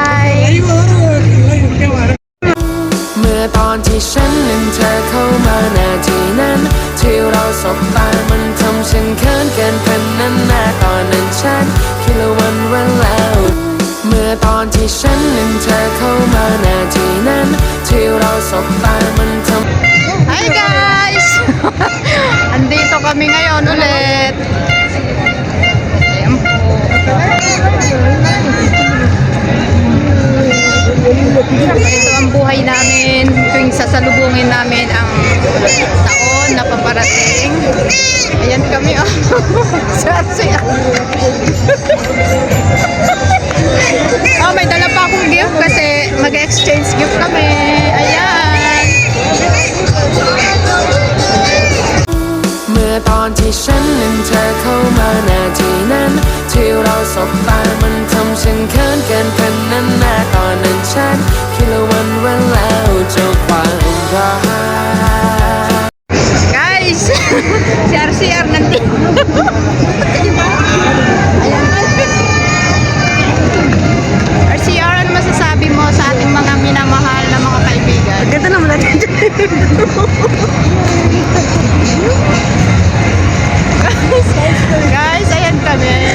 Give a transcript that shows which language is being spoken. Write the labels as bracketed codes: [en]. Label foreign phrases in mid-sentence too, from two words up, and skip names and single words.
[th] เมื่อตอนที่ฉันนั้นเธอเข้ามานาทีนั้นที่เราสบตามันทำฉันเขินเกินพันนั้นนาตอนนั้นฉันคิดละวันแล้วเมื่อตอนที่ฉันนั้นเธอเข้ามานาทีนั้นที่เราสบตามันทำ [en] Hi guys! [tl] Andito kami ngayon ulit. Ayan po. Ito ang buhay namin tuwing sasalubungin namin ang taon na paparating. Ayan kami oh. Oh, may dala pa akong gift kasi mag- [en] exchange gift [tl] kami. Ayan. [th] เมื่อตอนที่ฉันนั้นเธอเข้ามานาทีนั้นที่เราสบตามันทำฉันเขินเกินพันนั้นนาตอนนั้นฉันคิดละวันแล้วเจ้าความรัก [tl] Guys, si RCR nandito. Ayan. RCR, ano masasabi mo sa ating mga minamahal na mga kaibigan? Ganda naman natin dyan. Guys, ayan kami.